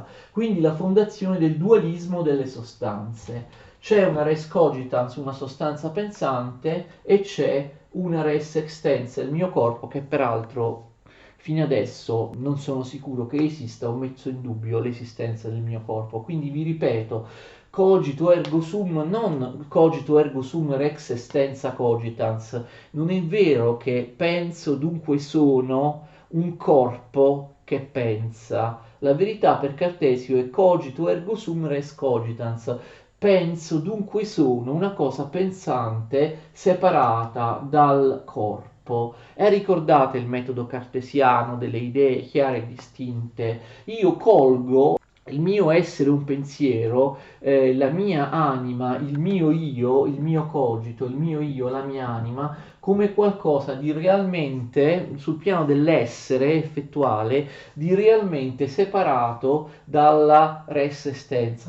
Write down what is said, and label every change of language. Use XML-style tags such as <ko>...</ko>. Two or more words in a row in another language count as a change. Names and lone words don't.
<it>Quindi la fondazione del dualismo delle sostanze. C'è una</it> <la>res cogitans,</la> <it>una sostanza pensante, e c'è una</it> <la>res extensa,</la> <it>il mio corpo, che peraltro fino adesso non sono sicuro che esista, ho messo in dubbio l'esistenza del mio corpo. Quindi vi ripeto,</it> <la>cogito ergo sum, non cogito ergo sum rex extensa cogitans.</la> <it>Non è vero che penso, dunque sono un corpo che pensa. La verità per Cartesio è</it> <la>cogito ergo sum res cogitans.</la> <it>Penso, dunque sono una cosa pensante separata dal corpo. E ricordate il metodo cartesiano delle idee chiare e distinte? Io colgo il mio essere un pensiero, la mia anima, il mio cogito, il mio io, la mia anima, come qualcosa di realmente, sul piano dell'essere effettuale, di realmente separato dalla</it> <la>res essenza.</la>